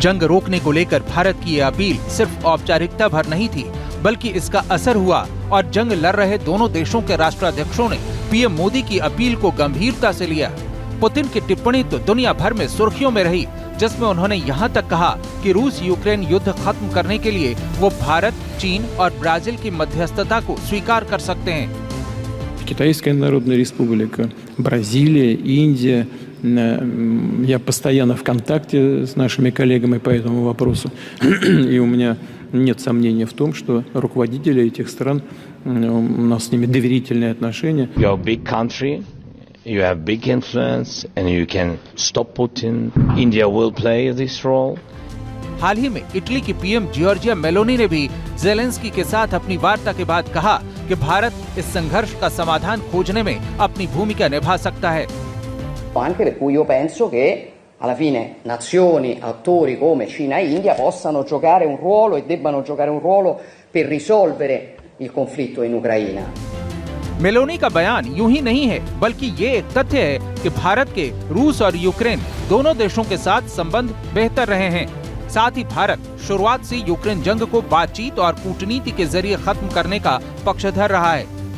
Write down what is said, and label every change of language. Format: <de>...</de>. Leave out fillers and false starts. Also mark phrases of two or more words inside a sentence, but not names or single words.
<hi>जंग रोकने को लेकर भारत की यह अपील सिर्फ औपचारिकता भर नहीं थी, बल्कि इसका असर हुआ और जंग लड़ रहे दोनों देशों के राष्ट्राध्यक्षों ने पीएम मोदी की अपील को गंभीरता से लिया। पुतिन की टिप्पणी तो दुनिया भर में सुर्खियों में रही, जिसमें उन्होंने यहाँ तक कहा कि रूस यूक्रेन युद्ध खत्म करने के लिए वो भारत, चीन और ब्राजील की मध्यस्थता को स्वीकार कर सकते हैं।</hi> <ru>Китайская Народная Республика, Бразилия, Индия. Я постоянно в контакте с нашими коллегами по этому вопросу, и у меня нет сомнения в том, что руководители этих стран, у нас с ними доверительные отношения.</ru> <en>You are a big country. You have big influence and you can stop Putin. India will play this role.</en> <hi>हाल ही में इटली की पीएम जॉर्जिया मेलोनी ने भी ज़ेलेंस्की के साथ अपनी वार्ता के बाद कहा कि भारत इस संघर्ष का समाधान खोजने में अपनी भूमिका निभा सकता है।</hi> <it>Anche per cui io penso che alla fine nazioni, attori come Cina e India possano giocare un ruolo e debbano giocare un ruolo per risolvere il conflitto in Ucraina.</it> <hi>मेलोनी का बयान यूं ही नहीं है, बल्कि ये एक तथ्य है कि भारत के रूस और यूक्रेन दोनों देशों के साथ संबंध बेहतर रहे हैं। साथ ही भारत शुरुआत से यूक्रेन जंग को बातचीत और कूटनीति के जरिए खत्म करने का पक्षधर रहा है।</hi>